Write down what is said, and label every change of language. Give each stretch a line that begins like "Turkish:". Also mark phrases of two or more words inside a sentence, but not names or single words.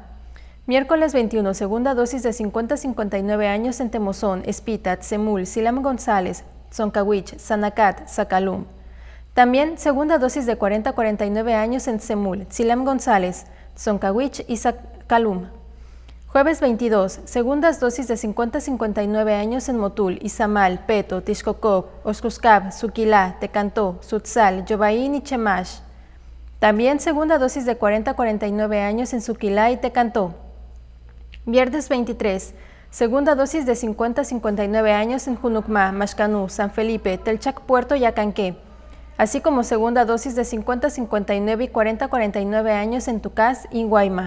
Spanish: Miércoles 21, segunda dosis de 50 a 59 años en Temozón, Espita, Tzemul, Silam González, Zoncahuich, Sanacat, Zacalum. También segunda dosis de 40 a 49 años en Tzemul, Silam González, Zoncahuich y Zacalum. Jueves 22, segundas dosis de 50 a 59 años en Motul, Izamal, Peto, Tixcocop, Oxcuscab, Suquilá, Tecantó, Sutzal, Yobaín y Chemash. También segunda dosis de 40 a 49 años en Suquilá y Tecantó. Viernes 23, segunda dosis de 50 a 59 años en Junucmá, Maxcanú, San Felipe, Telchac Puerto y Acanqué, así como segunda dosis de 50 a 59 y 40 a 49 años en Tucás y Guayma.